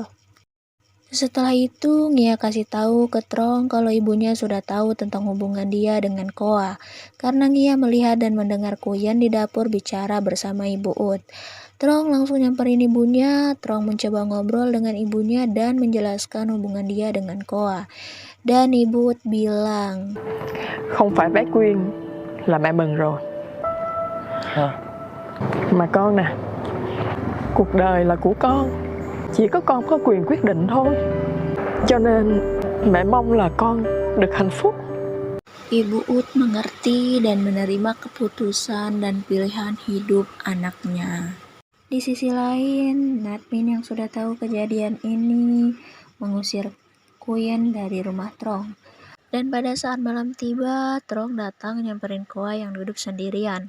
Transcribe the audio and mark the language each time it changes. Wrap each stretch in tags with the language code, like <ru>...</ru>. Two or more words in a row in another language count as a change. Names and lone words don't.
<id>Setelah itu, Ngia kasih tahu ke Trong kalau ibunya sudah tahu tentang hubungan dia dengan Koa. Karena Ngia melihat dan mendengar Guyen di dapur bicara bersama Ibu Ut. Trong langsung nyamperin ibunya. Trong mencoba ngobrol dengan ibunya dan menjelaskan hubungan dia dengan Koa. Dan Ibu Ut bilang,</id> <vi>không phải bác Quyên là mẹ mình rồi. Mà con nè, cuộc đời là của con, chỉ có con có quyền quyết định thôi. Cho nên mẹ mong là con được hạnh phúc.</vi> <id>Ibu Ut mengerti dan menerima keputusan dan pilihan hidup anaknya. Di sisi lain, Natmin yang sudah tahu kejadian ini mengusir Guyen dari rumah Trong. Dan pada saat malam tiba, Trong datang nyamperin Koa yang duduk sendirian.</id>